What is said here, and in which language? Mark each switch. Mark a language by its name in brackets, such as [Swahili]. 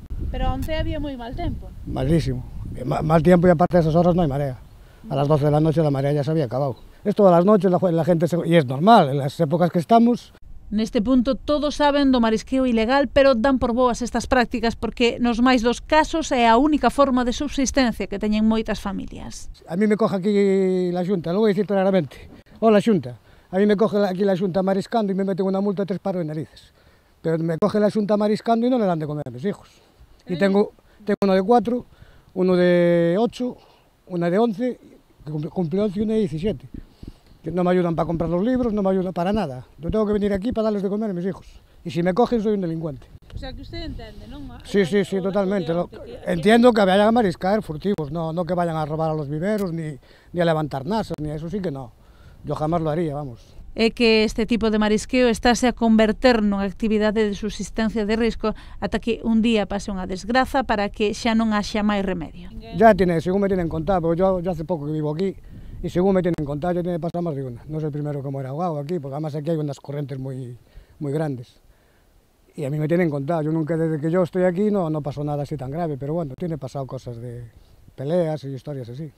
[Galician] Pero onte había moi mal tempo. [Spanish] Malísimo. Mal tiempo e aparte de esas horas non hai marea. A las 12 de la noche la marea ya se había acabado. Es todas las noches, la gente y es normal, en las épocas que estamos. [Galician] Neste punto todos saben do marisqueo ilegal, pero dan por boas estas prácticas porque nos máis dos casos é a única forma de subsistencia que teñen moitas familias. [Spanish] A mí me coge aquí la Xunta, lo voy a decir claramente. Hola Xunta, a mí me coge aquí la Xunta mariscando y me meten una multa de 3 paros de narices. Pero me coge la Xunta mariscando y no le dan de comer a mis hijos. Y tengo uno de 4, uno de 8, una de 11, que cumple 11 y una de 17. Que no me ayudan para comprar los libros, no me ayudan para nada. Yo tengo que venir aquí para darles de comer a mis hijos. Y si me cogen, soy un delincuente. O sea, que usted entiende, ¿no? Sí, totalmente. Entiendo que vayan a mariscar furtivos, no que vayan a robar a los viveros, ni a levantar nasas, ni a eso sí que no. Yo jamás lo haría, vamos. [Galician] É que este tipo de marisqueo estáse a converter nunha actividade de subsistencia de risco ata que un día pase unha desgraza para que xa non haxa máis remedio. [Spanish] Ya según me tienen contado, porque yo hace pouco que vivo aquí, y según me tienen contado, ya tiene pasado más de una. No soy el primero que muere ahogado aquí, porque además aquí hay unas corrientes muy grandes. Y a mí me tienen contado, yo nunca, desde que yo estoy aquí, no pasó nada así tan grave, pero bueno, tiene pasado cosas de peleas y historias así.